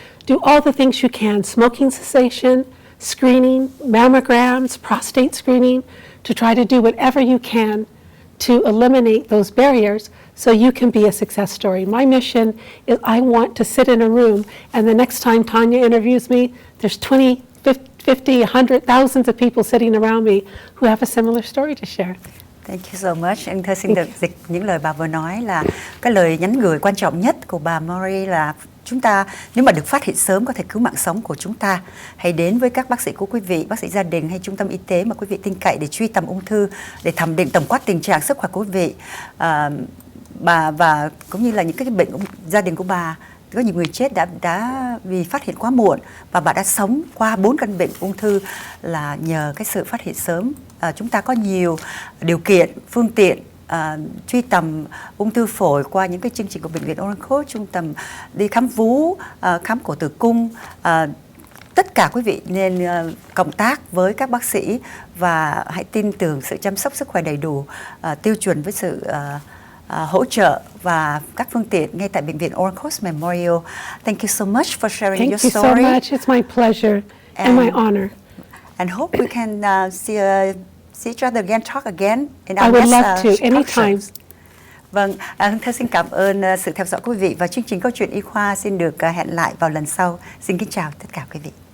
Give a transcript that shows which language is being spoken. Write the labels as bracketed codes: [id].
[en] Do all the things you can, smoking cessation, screening, mammograms, prostate screening, to try to do whatever you can to eliminate those barriers so you can be a success story. My mission is I want to sit in a room and the next time Tanya interviews me, there's 20, 50, 100, thousands of people sitting around me who have a similar story to share. Thank you so much. [vi] Anh thơ xin được dịch những lời bà vừa nói là cái lời nhắn gửi quan trọng nhất của bà Marie là chúng ta nếu mà được phát hiện sớm có thể cứu mạng sống của chúng ta. Hãy đến với các bác sĩ của quý vị, bác sĩ gia đình hay trung tâm y tế mà quý vị tin cậy để truy tầm ung thư, để thẩm định tổng quát tình trạng sức khỏe của quý vị. Và cũng như là những cái bệnh gia đình của bà. Có nhiều người chết đã vì phát hiện quá muộn và bà đã sống qua 4 căn bệnh ung thư là nhờ cái sự phát hiện sớm. Chúng ta có nhiều điều kiện, phương tiện truy tầm ung thư phổi qua những cái chương trình của bệnh viện Orange, trung tâm đi khám vú, khám cổ tử cung. Tất cả quý vị nên cộng tác với các bác sĩ và hãy tin tưởng sự chăm sóc sức khỏe đầy đủ, tiêu chuẩn với sự hỗ trợ và các phương tiện ngay tại bệnh viện Orange Memorial. [en] Thank you so much for sharing your story. Thank you so much. It's my pleasure and my honor. And hope we can see each other again, talk again in our I would next love to, anytime. [vi] Vâng, thưa xin cảm ơn sự theo dõi quý vị và chương trình Câu chuyện Y khoa xin được hẹn lại vào lần sau. Xin kính chào tất cả quý vị.